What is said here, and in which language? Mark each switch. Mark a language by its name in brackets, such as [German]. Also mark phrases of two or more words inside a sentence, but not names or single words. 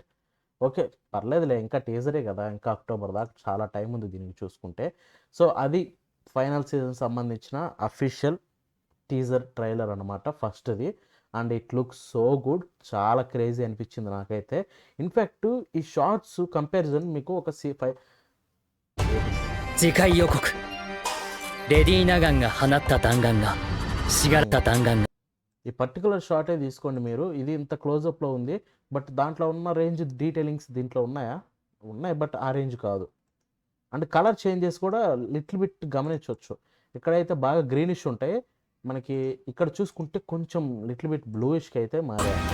[Telugu] ఓకే పర్లేదులే, ఇంకా టీజరే కదా, ఇంకా అక్టోబర్ దాకా చాలా టైం ఉంది దీనికి చూసుకుంటే. సో అది ఫైనల్ సీజన్ సంబంధించిన [English] official teaser trailer [Telugu] అనమాట ఫస్ట్ది. [English] And it looks so good, [Telugu] చాలా క్రేజీ అనిపించింది నాకైతే. ఇన్ఫ్యాక్ట్ ఈ [English] shorts comparison [Telugu] మీకు ఒక [Japanese] 次回予告レディー・ナガンが放った弾丸がしがらった弾丸が [Telugu] ఈ పర్టికులర్ షార్టే తీసుకోండి మీరు. ఇది ఇంత క్లోజప్లో ఉంది. బట్ దాంట్లో ఉన్న రేంజ్ డీటెయిలింగ్స్ దీంట్లో ఉన్నాయా? ఉన్నాయి, బట్ ఆ రేంజ్ కాదు. [English] And color changes [Telugu] కూడా [English] little bit [Telugu] గమనించవచ్చు. ఇక్కడైతే బాగా గ్రీనిష్ ఉంటాయి మనకి, ఇక్కడ చూసుకుంటే కొంచెం [English] little bit [Telugu] బ్లూయిష్కి అయితే మారాయి.